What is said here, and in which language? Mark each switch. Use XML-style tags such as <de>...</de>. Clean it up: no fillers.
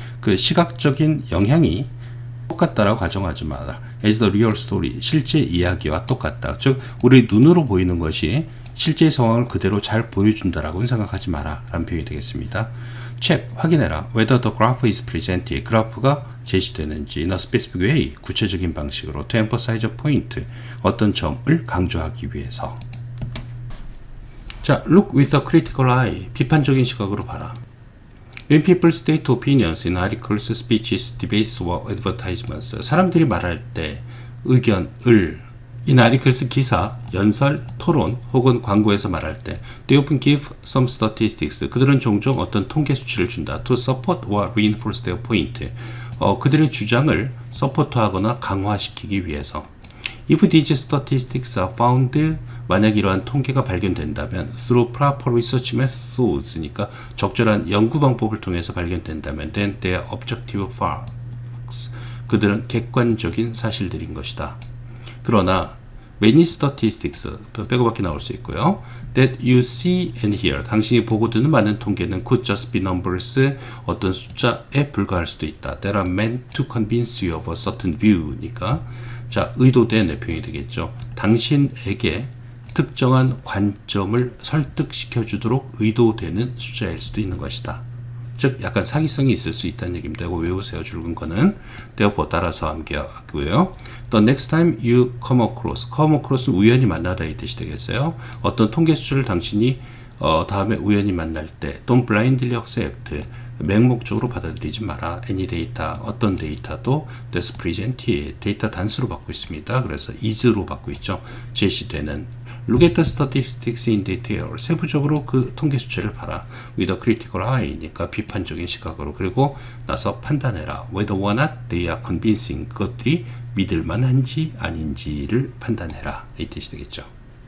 <ko>그 시각적인 영향이 똑같다라고 가정하지 마라.</ko> <en>As the real story,</en> <ko>실제 이야기와 똑같다. 즉 우리 눈으로 보이는 것이 실제 상황을 그대로 잘 보여준다라고 생각하지 마라 라는 표현이 되겠습니다. check, 확인해라.</ko> <en>whether the graph is presented,</en> <ko>그래프가 제시되는지</ko> <en>in a specific way,</en> <ko>구체적인 방식으로</ko> <en>to emphasize a point,</en> <ko>어떤 점을 강조하기 위해서.</ko> <en>자, look with a critical eye,</en> <ko>비판적인 시각으로 봐라.</ko> <en>When people state opinions in articles, speeches, debates, or advertisements,</en> <ko>사람들이 말할 때 의견을</ko> <en>in articles,</en> <ko>기사, 연설, 토론 혹은 광고에서 말할 때</ko> <en>they often give some statistics,</en> <ko>그들은 종종 어떤 통계 수치를 준다.</ko> <en>to support or reinforce their point,</en> <ko>그들의 주장을 서포트하거나 강화시키기 위해서.</ko> <en>If these statistics are found,</en> <ko>만약 이러한 통계가 발견된다면</ko> <en>through proper research methods니까</en> <ko>적절한 연구 방법을 통해서 발견된다면</ko> <en>then they are objective facts.</en> <ko>그들은 객관적인 사실들인 것이다. 그러나</ko> <en>many statistics,</en> <ko>빼고밖에 나올 수 있고요.</ko> <en>that you see and hear,</en> <ko>당신이 보고 듣는 많은 통계는</ko> <en>could just be numbers,</en> <ko>어떤 숫자에 불과할 수도 있다.</ko> <en>that are meant to convince you of a certain view니까</en> <ko>자, 의도된 표현이 되겠죠. 당신에게 특정한 관점을 설득시켜 주도록 의도되는 숫자일 수도 있는 것이다. 즉 약간 사기성이 있을 수 있다는 얘기입니다. 이거 외우세요. 줄근 거는. therefore 따라서 암기하고요.</ko> <en>The next time you come across</en> <ko>우연히 만나다 이 뜻이 되겠어요. 어떤 통계 수치를 당신이 다음에 우연히 만날 때</ko> <en>don't blindly accept,</en> <ko>맹목적으로 받아들이지 마라.</ko> <en>any data,</en> <ko>어떤 데이터도</ko> <en>that's presented,</en> <ko>데이터 단수로 받고 있습니다. 그래서 is로 받고 있죠. 제시되는.</ko> <en>Look at the statistics in detail.</en> <ko>세부적으로 그 통계 수치를 봐라.</ko> <en>With a critical eye니까</en> <ko>비판적인 시각으로. 그리고 나서 판단해라.</ko> <en>Whether or not they are convincing.</en> <ko>그것들이 믿을 만한지 아닌지를 판단해라. 이 뜻이 되겠죠.</ko>